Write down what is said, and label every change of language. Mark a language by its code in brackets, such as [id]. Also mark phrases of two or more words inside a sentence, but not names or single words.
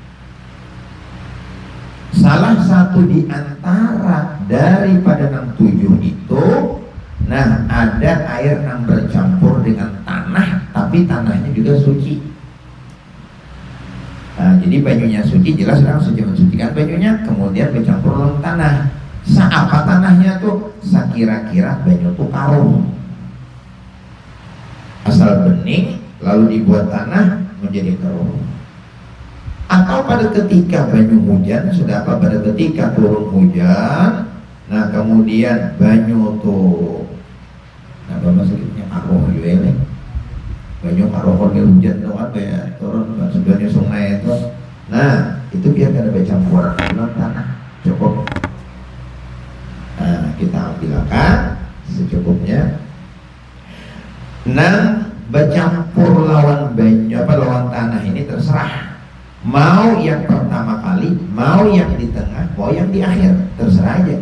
[id] Salah satu di antara daripada 7 itu, nah ada air yang bercampur dengan tanah, tapi tanahnya juga suci. Nah, jadi banyunya suci, jelas orang suci mensucikan banyunya, kemudian bercampur dengan tanah. Apa tanahnya tuh? Sakira-kira banyu tuh karung. Asal bening, lalu dibuat tanah menjadi karung. Atau pada ketika banyu hujan, sudah apa, pada ketika turun hujan, nah kemudian banyu tuh, nah maksudnya karuh juga ya, banyu karuh kalau hujan tuh apa ya, turun sebenarnya sungai itu, nah itu biar kada bercampur dengan tanah, cukup. Nah kita ambilkan secukupnya. Nah bercampur lawan banyu lawan tanah ini terserah, mau yang pertama kali, mau yang di tengah, mau yang di akhir, terserah aja.